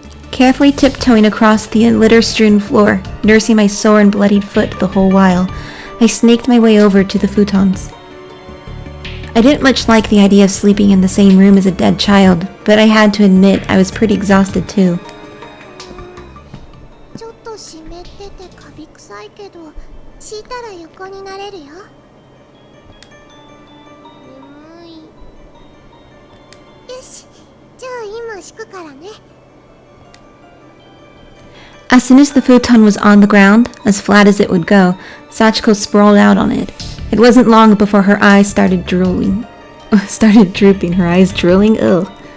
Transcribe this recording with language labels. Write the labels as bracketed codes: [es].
[en] carefully tiptoeing across the litter-strewn floor, nursing my sore and bloodied foot the whole while. I snaked my way over to the futons. I didn't much like the idea of sleeping in the same room as a dead child, but I had to admit I was pretty exhausted too. [ja] ちょっと湿っててカビ臭いけど、敷いたら横になれるよ。眠い。よし、じゃあ今敷くからね。 [en] As soon as the futon was on the ground, as flat as it would go, Sachiko sprawled out on it. It wasn't long before her eyes started drooping. Her eyes drooling? Ugh.